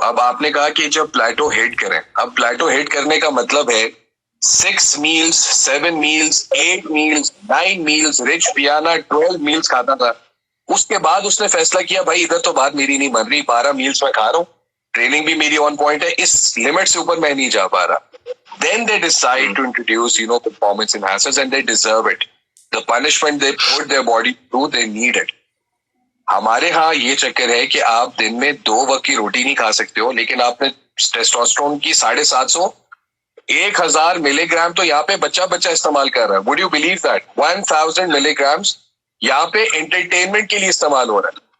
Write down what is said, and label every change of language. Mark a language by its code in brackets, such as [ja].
[ur] اب آپ نے کہا کہ جب پلیٹو ہٹ کریں, اب پلیٹو ہٹ کرنے کا مطلب ہے 6 meals, 7 meals, 8 meals, 9 meals, rich پیانا 12 meals کھاتا تھا. اس کے بعد اس نے فیصلہ کیا بھائی ادھر تو بات میری نہیں بن رہی, 12 meals میں کھا رہا ہوں, ٹریننگ بھی میری آن پوائنٹ ہے, اس لمٹ سے اوپر میں نہیں جا پا رہا. [en] Then they decide to introduce performance enhancers and they deserve it. The punishment they put their body through, they need it. [ur] ہمارے ہاں یہ چکر ہے کہ آپ دن میں 2 وقت کی روٹی نہیں کھا سکتے ہو, لیکن آپ نے ٹیسٹوسٹرون کی 750 1000 ملی گرام تو یہاں پہ بچہ استعمال کر رہا ہے. [en] would you believe that [ur] 1000 ملی گرامس یہاں پہ انٹرٹینمنٹ کے لیے استعمال ہو رہا ہے.